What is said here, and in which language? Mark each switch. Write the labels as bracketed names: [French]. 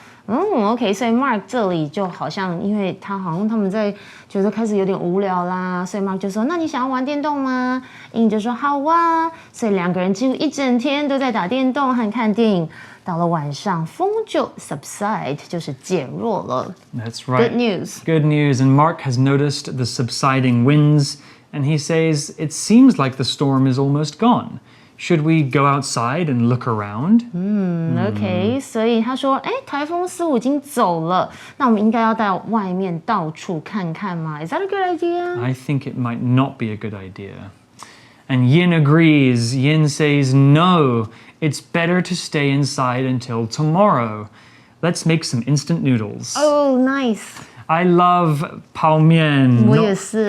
[Chinese] OK， 所以 Mark 这里就好像，因为他们在觉得开始有点无聊啦，所以 Mark 就说：“那你想要玩电动吗？” In 就说：“好啊。” 所以两个人几乎一整天都在打电动和看电影。到了晚上，风就 subside， 就是减弱了。 [English] That's right. Good news. Good news. And Mark has noticed the subsiding winds, and he says, it seems like the storm is almost gone. Should we go outside and look around? [Chinese] OK， 所以他说，台风似乎已经走了，那我们应该要到外面到处看看吗？ [English] Is that a good idea? I think it might not be a good idea. And Yin agrees. Yin says, no, it's better to stay inside until tomorrow. Let's make some instant noodles. Oh, nice. I love 泡面. [Chinese] 我也是.